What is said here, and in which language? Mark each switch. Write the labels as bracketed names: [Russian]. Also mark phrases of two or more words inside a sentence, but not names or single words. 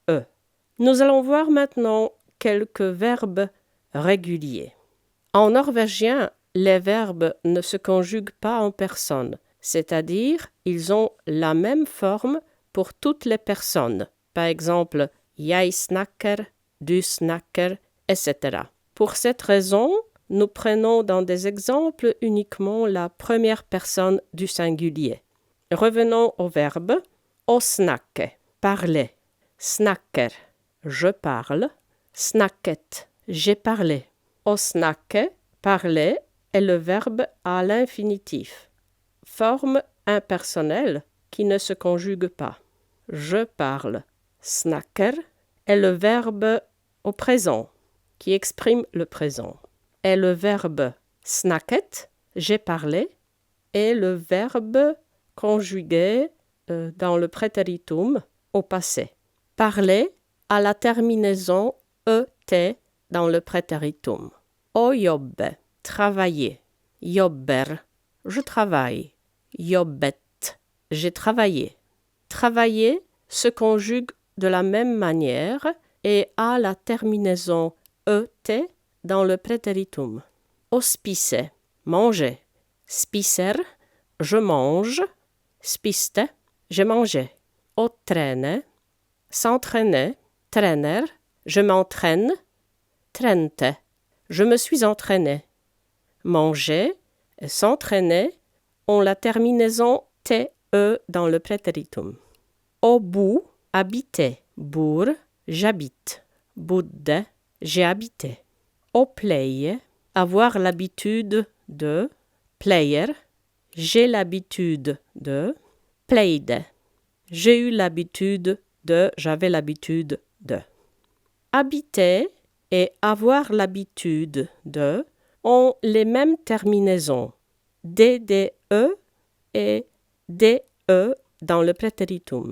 [French] Nous allons voir maintenant quelques verbes réguliers. En norvégien, les verbes ne se conjuguent pas en personne, c'est-à-dire ils ont la même forme pour toutes les personnes. Par exemple, [Norwegian] jeg snakker, du snakker, [French] etc. Pour cette raison, nous prenons dans des exemples uniquement la première personne du singulier. Revenons au verbe [Norwegian] å snakke, [French] parler, snakker, je parle, snakket, j'ai parlé. [Norwegian] Å snakke, [French] parler, est le verbe à l'infinitif, forme impersonnelle qui ne se conjugue pas. Je parle, snakker, est le verbe au présent, qui exprime le présent. Et le verbe snakket, j'ai parlé, est le verbe conjugué dans le préteritum au passé. Parler à la terminaison et dans le préteritum. [Norwegian] Å jobbe, [French] travailler. Jobber, je travaille. Jobbet, j'ai travaillé. Travailler se conjugue de la même manière et a la terminaison et dans le préteritum. [Norwegian] Å spise, [French] manger. Spiser, je mange. Spiste, j'ai mangé. [Norwegian] Å trene, s'entraîner. [French] Trener, je m'entraîne. Trente, je me suis entraîné. Manger et s'entraîner ont la terminaison te dans le préteritum. [Norwegian] Å bo, [French] habiter. Bor, j'habite. Bodde, j'ai habité. [Norwegian] Å pleie, [French] avoir l'habitude de. Pleier, j'ai l'habitude de. Pleide, j'ai eu l'habitude de, j'avais l'habitude de. Habiter et avoir l'habitude de ont les mêmes terminaisons, DDE et DE dans le préteritum.